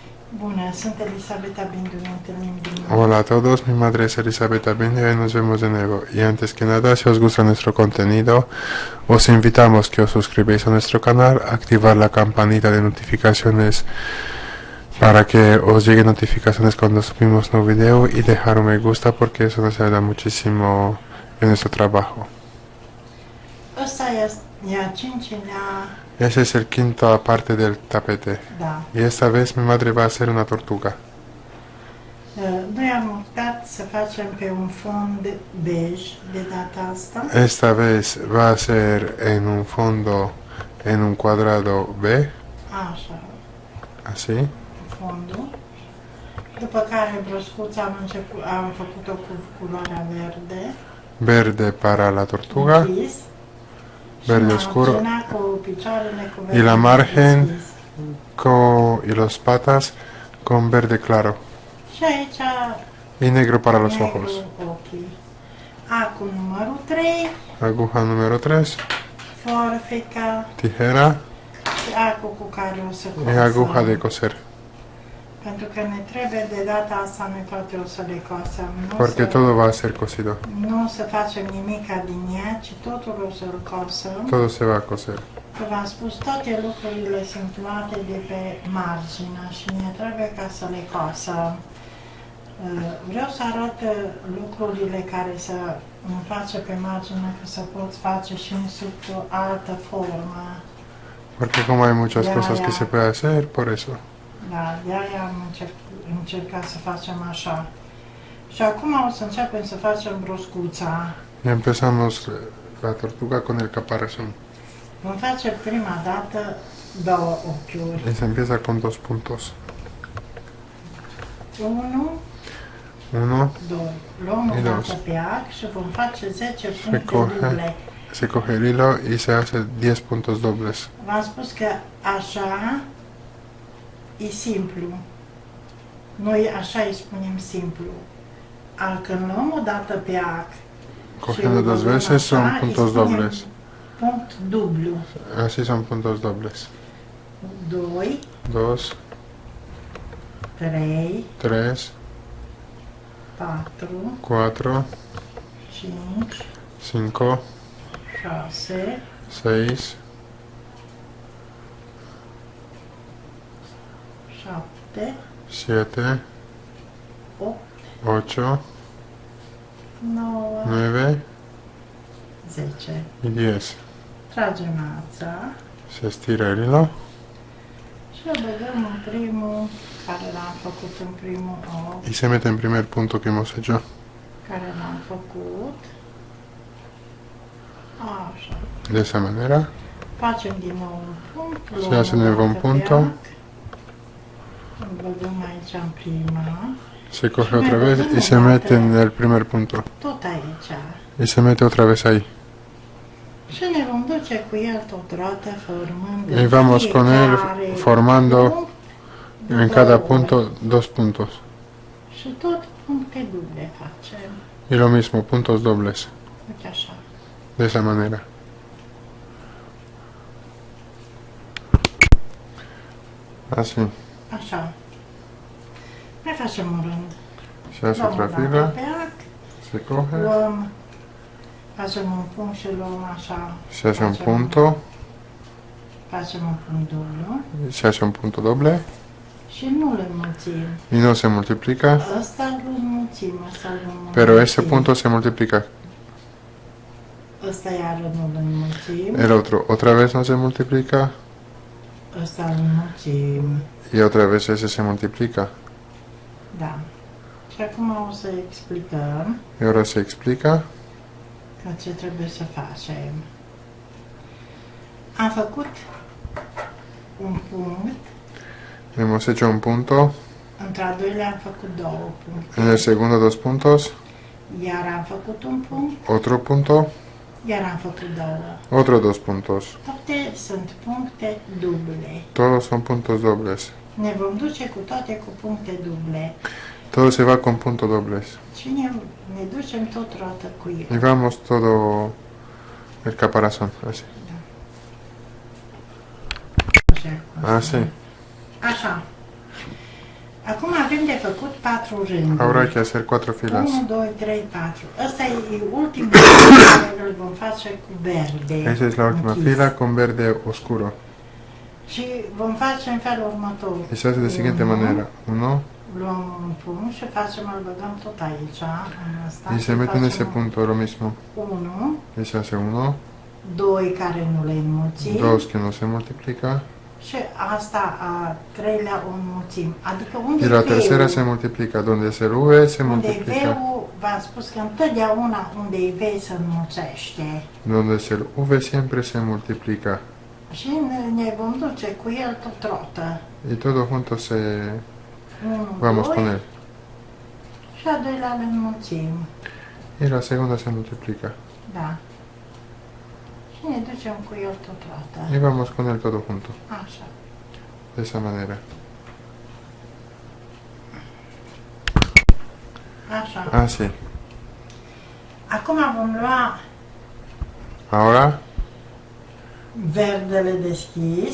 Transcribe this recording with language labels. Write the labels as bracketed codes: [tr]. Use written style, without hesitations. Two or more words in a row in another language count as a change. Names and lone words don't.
[ro] Bună, sunt Elisabeta Bindu, ne întâlnim din nou. [es] Hola a todos, mi madre es Elisabetta Bindi y nos vemos de nuevo. Y antes que nada, si os gusta nuestro contenido, os invitamos que os suscribáis a nuestro canal, activar la campanita de notificaciones para que os lleguen notificaciones cuando subimos nuevo video y dejar un me gusta porque eso nos ayuda muchísimo en nuestro trabajo. [ro] Ăsta e a cincilea, [es] Ese es el quinta parte del tapete. [ro] da. [es] Y esta vez mi madre va a hacer una tortuga. [ro] Noi am optat să facem pe un fond bej de data asta. [es] Esta vez va a ser en un fondo, en un cuadrado B, [ro] Așa, [es] así. [ro] fondul. După care broscuța am făcut-o cu culoarea verde. [es] Verde para la tortuga [ro] Închis. [es] verde [ro] Și [es] oscuro. [ro] marginea cu picioarele cu verde [es] Y la margen [ro] deschis. [es] y los patas con verde claro [ro] Și aici [es] y negro para los [ro] negru [es] ojos. [ro] ochii. Acum numărul 3, [es] Aguja número 3, [ro] forfica [es] tijera [ro] și acul cu care o să [es] y aguja de coser. [ro] Pentru că ne trebuie de data asta, noi toate o să le cosăm. [es] Porque todo va a ser cosido. [ro] Nu o să facem nimica din ea, ci totul o să-l cosăm. [es] Todo se va a coser. [ro] Că v-am spus, toate lucrurile sunt luate de pe margine și ne trebuie ca să le cosăm. Vreau să arăt lucrurile care să îmi face pe margine, că să pot face și în sub o altă formă. [es] Porque como hay muchas Ya, cosas ya. que se puede hacer, por eso. [ro] Da, de-aia am încercat să facem așa. Și acum o să începem să facem broscuța. [es] Y empezamos la tortuga con el caparazón. [ro] Vom face prima dată două ochiuri. [es] Y se empieza con 2 puntos. 1, 1, 2. [ro] Luăm o Și dată [es] dos. [ro] pe arc și vom face 10 puncte [es] coge. [ro] duble. [es] se coge el hilo y se hace 10 puntos dobles. [ro] V-am spus că așa e simplu. Noi așa îi spunem simplu. Când luăm o dată pe arc [es] Cogiendo [ro] și 2 luăm [es] veces [ro] așa, [es] son [ro] îi [es] puntos [ro] spunem [es] dobles. [ro] Punct dublu. [es] Así son puntos dobles. 2, 2, 3, 3, 4, 4, 5, 5, 6, 6, 7, 7, 8, 8, 9, 9 10. y 10. [ro] Tragem ața [es] Se estira el hilo [ro] și o băgăm în primul, care l-am făcut în primul ochi, [es] y se mete en primer punto que hemos hecho. [ro] care l-am făcut. Așa. [es] De esa manera [ro] Facem din nou un punct. [es] se [ro] luăm [es] hace [ro] o [es] nuevo un [ro] dată pe [es] punto, [ro] arc, îl băgăm aici în prima, [es] se coge otra vez y se mete en el primer punto. [ro] tot aici. [es] Y se mete otra vez ahí. [ro] Și ne vom duce cu el totodată formând [es] Y vamos con él [ro] fiecare [es] formando [ro] punct [es] en [ro] două [es] cada [ro] ori. [es] punto 2 puntos. [ro] Și tot puncte duble facem. [es] Y lo mismo, puntos dobles. [ro] Uite așa. [es] De esa manera. Así. [ro] Așa. Mai facem un rând. [es] Se hace [ro] Luăm [es] otra [ro] o dată [es] fila, [ro] pe arc, [es] se coge, [ro] luăm, facem un punct și luăm așa. [es] se hace un [ro] facem- [es] punto, [ro] Facem un punct dublu [es] se hace un punto doble [ro] și nu îl înmulțim. [es] y no se multiplica, [ro] Ăsta îl înmulțim, ăsta îl înmulțim. [es] pero ese punto se multiplica. [ro] Ăsta iară nu îl înmulțim. [es] El otro otra vez no se multiplica [ro] Ăsta îl înmulțim. [es] y otra vez ese se multiplica. [ro] Da. Și acum o să explicăm [es] Y ahora se explica. [ro] că ce trebuie să facem. Am făcut un punct, [es] Hemos hecho un punto, [ro] într-al doilea am făcut două puncte, [es] en el segundo 2 puntos, [ro] iar am făcut un punct, [es] otro punto, [ro] iar am făcut două. [es] otro 2 puntos. [ro] Toate sunt puncte duble. [es] Todos son puntos dobles. [ro] Ne vom duce cu toate cu puncte duble [es] Todo se va con puntos dobles. [ro] și ne ducem tot roată cu [es] Y [ro] el. [es] vamos todo el caparazón, así. [ro] Așa. [es] Así. [ro] Așa. Acum avem de făcut 4 rânduri. [es] Ahora hay que hacer 4 filas. 1, 2, 3, 4. [ro] Ăsta e ultimul rând care îl vom face cu verde. [es] Esa es la última [ro] închis. [es] fila con verde oscuro. [ro] Și vom face în felul următor. [es] Y se hace de siguiente manera. 1. [ro] Luăm un punct și facem, îl băgăm tot aici, în ăsta. [es] Y se mete en ese punto lo mismo. 1, Y se hace 1. [ro] 2 care nu le înmulțim. [es] 2 que no se multiplica. [ro] Și asta a treilea o înmulțim. Adică unde [es] Y la [ro] e [es] tercera [ro] V-ul? [es] se multiplica. Donde es el V se [ro] Unde e [es] multiplica. [ro] V-ul, v-am spus că întotdeauna unde e V se înmulțește. [es] Donde es el V siempre se multiplica. [ro] Și ne vom duce cu el tot rotă. [es] Y todo junto se... 1, Vamos 2 con él. [ro] și a doilea le înmulțim. [es] Y la segunda se multiplica. [ro] Da. Și ne ducem cu el tot rotă. [es] Y vamos con él todo junto. [ro] Așa. [es] De esa manera. [ro] Așa. [es] Así. [ro] Acum vom lua [es] Ahora [ro] verdele deschis